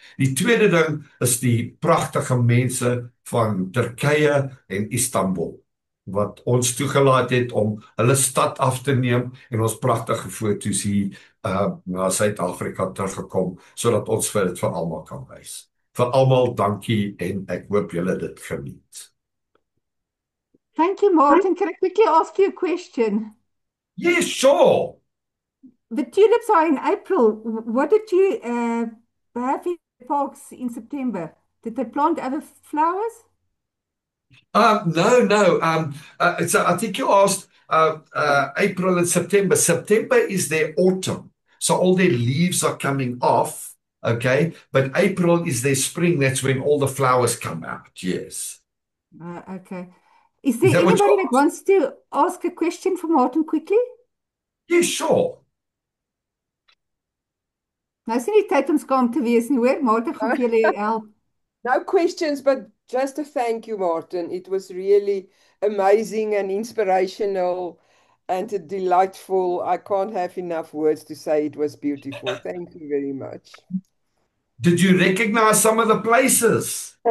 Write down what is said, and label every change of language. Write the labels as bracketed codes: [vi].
[af] Die tweede ding is die pragtige mense van Turkye en Istanbul, wat ons toegelaat het om hulle stad af te neem, en ons pragtige foto's hier na Suid-Afrika teruggekom, sodat ons dit vir almal kan wys. Vir almal dankie, en ek hoop julle dit geniet. [en] Thank you, Martin. Can I quickly ask you a question? Yes, sure. The tulips are in April. What did you have in the parks in September? Did they plant other flowers? No. So I think you asked April and September. September is their autumn. So all their leaves are coming off, okay? But April is their spring. That's when all the flowers come out, yes. Okay. Is there anybody that wants to ask a question for Martin quickly? Yes, sure. [af] Nou is nie tyd om skaam te wees nie, hoor. Martin gaan vir julle help. [en] No questions, but just a thank you, Martin. It was really amazing and inspirational and delightful. I can't have enough words to say it was beautiful. Thank you very much. Did you recognize some of the places?